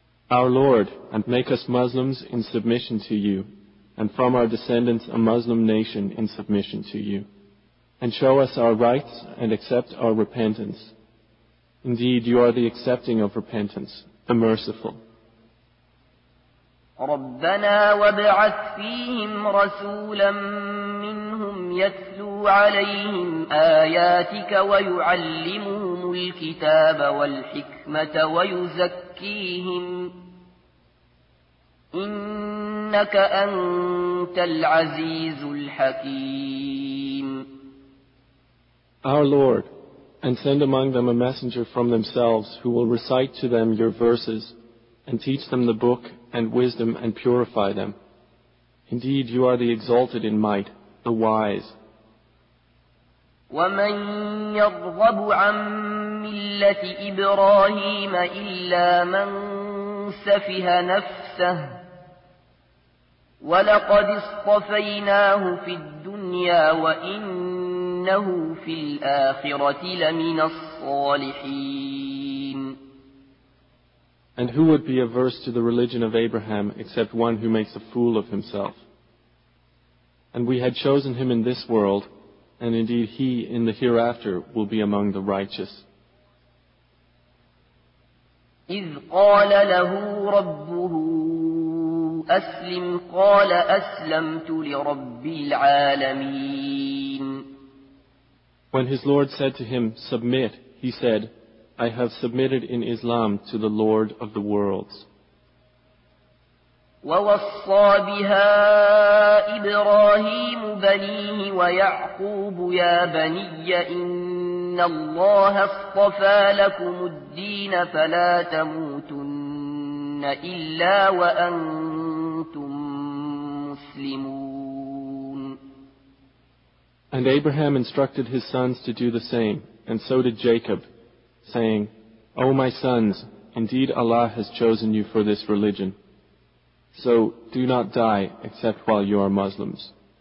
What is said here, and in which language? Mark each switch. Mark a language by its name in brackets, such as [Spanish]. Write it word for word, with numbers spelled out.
[English] Our Lord, and make us Muslims in submission to you, and from our descendants a Muslim nation in submission to you, and show us our rights and accept our repentance. Indeed, you are the accepting of repentance, the merciful. [Arabic] ربنا وابعث فيهم رسولا منهم يتلو عليهم آياتك ويعلمهم الكتاب والحكمة ويزكيهم إنك أنت العزيز الحكيم. [English] Our Lord, and send among them a messenger from themselves who will recite to them your verses and teach them the book and wisdom and purify them. Indeed, you are the exalted in might, the wise. [Arabic] وَمَنْ يَرْغَبُ عَنْ مِلَّةِ إِبْرَاهِيمَ إِلَّا مَنْ سَفِهَ نَفْسَهُ وَلَقَدِ اصْطَفَيْنَاهُ فِي الدُّنْيَا وَإِنَّهُ فِي الْآخِرَةِ لَمِنَ الصَّالِحِينَ. [English] And who would be averse to the religion of Abraham except one who makes a fool of himself? And we had chosen him in this world, and indeed he in the hereafter will be among the righteous. [Arabic] إذ قال له ربه أسلم قال أسلمت لرب العالمين. [English] When his Lord said to him, submit, he said, I have submitted in Islam to the Lord of the worlds. [Arabic] ووصى بها إبراهيم بنيه ويعقوب يا بني إن الله اصطفى لكم الدين فلا تموتن إلا وأنتم مسلمون. [English] And Abraham instructed his sons to do the same, and so did Jacob, saying, O my sons, indeed Allah has chosen you for this religion. So do not die except while you are Muslims.